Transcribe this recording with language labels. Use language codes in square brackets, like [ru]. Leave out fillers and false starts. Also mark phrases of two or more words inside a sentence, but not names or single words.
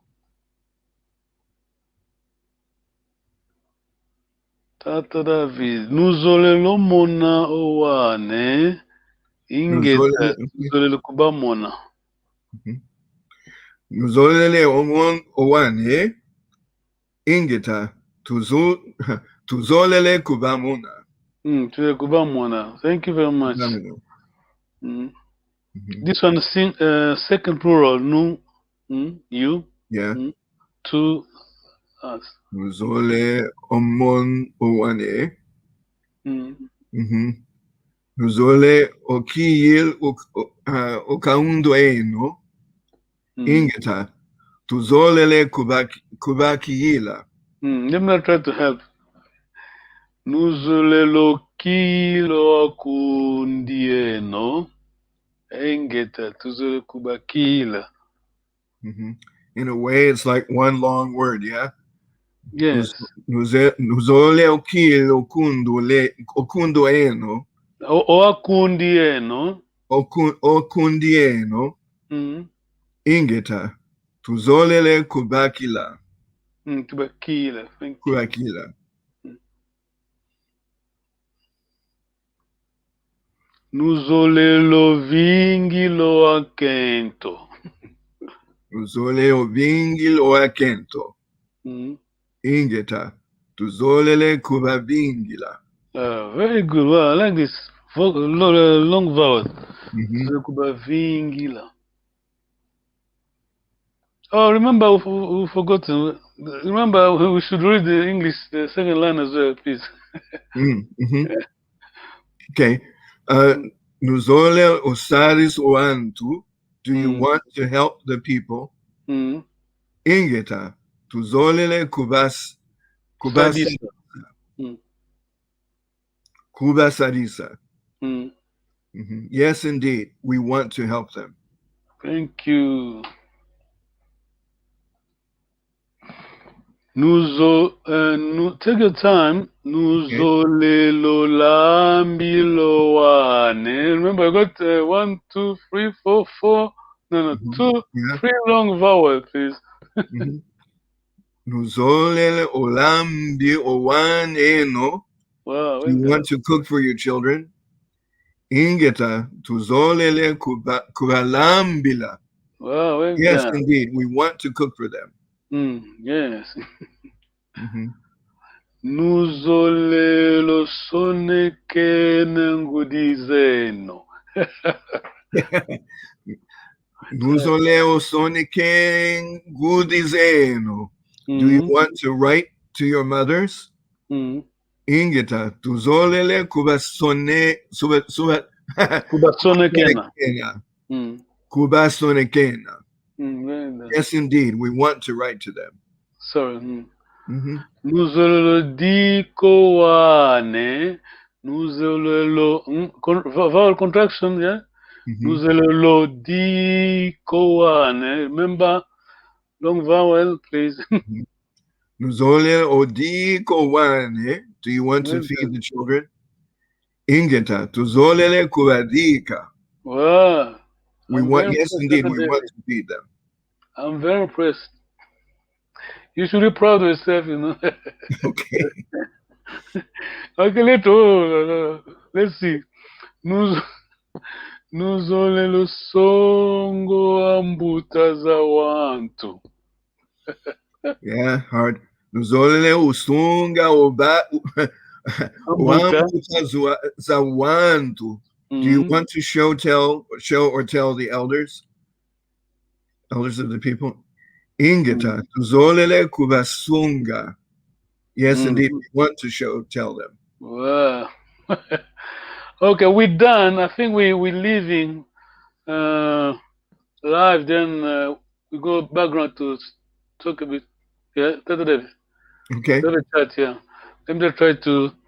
[kg] Tata David, nuzolelo mona owane, ingeta tuzolele kuba mona. Nuzolele omon owane, ingeta tuzolele kubamona. Tuzolele kuba mona. [en] Thank you very much. This one is second plural, nu, you, yeah. To us. [kg] Nuzole omon owane. Nuzole okiyil okaundo eno. Ingeta tuzolele kubakiyila. [en] Let me try to help. [kg] Nuzolelo kilo akundieno. Ingeta tuzole kubakila. [en] In a way, it's like one long word, yeah? Yes. [kg] Nuzole okilo okundo eno. O akundieno. Okundieno. Ingeta tuzolele kubakila. Kubakila. [en] Thank you. [kg] Kubakila. Nuzolelo vingi lo akento. Nuzole vingi lo akento. Ingeta tuzolele kubavingila. [en] Very good. Well, I like this long vowel. [kg] Kubavingila. [en] Oh, remember, we forgot to. Remember, we should read the English, the second line as well, please. [kg] Okay. Nuzole osaris oantu. [en] Do you want to help the people? [kg] Ingeta tuzolele kubasadisa. [en] Yes, indeed. We want to help them. Thank you. Take your time. [kg] Nuzolelo lambilowane. [en] Remember, I got 1, 2, 3, 4, 4 No, Mhm. Yeah. 3 long vowel, please. Mhm. [kg] Nuzolele olambi owaneno. [en] Wow, Do you want to cook for your children? [kg] Ingeta tuzolele kubalambila. [en] Wow, well Yes, done. indeed. We want to cook for them. Yes. Mhm. [kg] Nuzolelo sonekene ngudizeno. Nuzoleo sonike gudizeno. [en] Do you want to write to your mothers? [kg] Ingeta tuzolele Kubasonekena. kubasonekena. [en] Well done. Yes, indeed. We want to write to them. Sorry. Mhm. [kg] Nuzolelo dikowane. [en] Nuzolelo vowel contraction, yeah? Mhm. [kg] Nuzolelo dikowane. [en] Remember, long vowel, please. [kg] Nuzole odiko wane. [en] Do you want to Well feed done. the children? [kg] Ingeta tuzolele kubadika. [en] Wow. We I'm want, very yes, impressed, indeed, Dr. we want David. to feed them. I'm very impressed. You should be proud of yourself, you know. Okay. Okay, let's see. [kg] Nuz- Nuzolelo songo ambuta za wantu. [en] Yeah, hard. [kg] Nuzolele usunga Ambuta. zawantu. [en] Do you want to show or tell the elders of the people? [kg] Ingeta tuzolele kubasunga. [en] Yes, indeed, we want to tell them. Wow. Okay, we're done. I think we're leaving live. Then we go background to talk a bit. Yeah, Dr. David. Okay. Let me chat here. Let me just try to.